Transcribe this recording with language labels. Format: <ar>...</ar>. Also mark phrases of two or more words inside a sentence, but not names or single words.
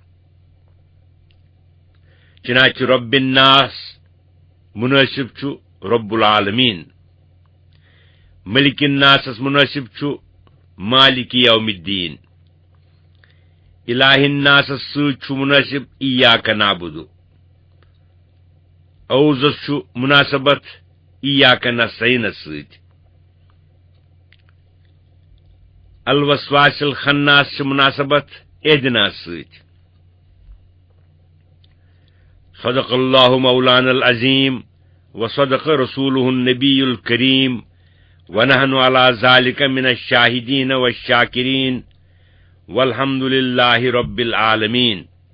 <ks>چنانچہ</ks> <ar>رب الناس</ar> <ks>منٲسب چھُ</ks> <ar>رب العالمیٖن ملک الناسس</ar> <ks>منٲسب چھُ</ks> <ar>مالک یوم الدین الہ الناسس</ar> <ks>سۭتۍ چھُ منٲسب</ks> <ar>ایاک نعبد</ar> <ks>اوزس چھُ مناسبت</ks> <ar>ایاک نستعینس</ar> <ks>سۭتۍ</ks> <ar>الوسواس الخناس</ar> <ks>چھِ مناسبت</ks> <ar>اہدناس سۭتۍ صدق اللہ مولانا العظیم وصدق رسولہ النبی الکریم ونحن على ذلك من الشاهدين والشاكرين والحمد لله رب العالمين</ar>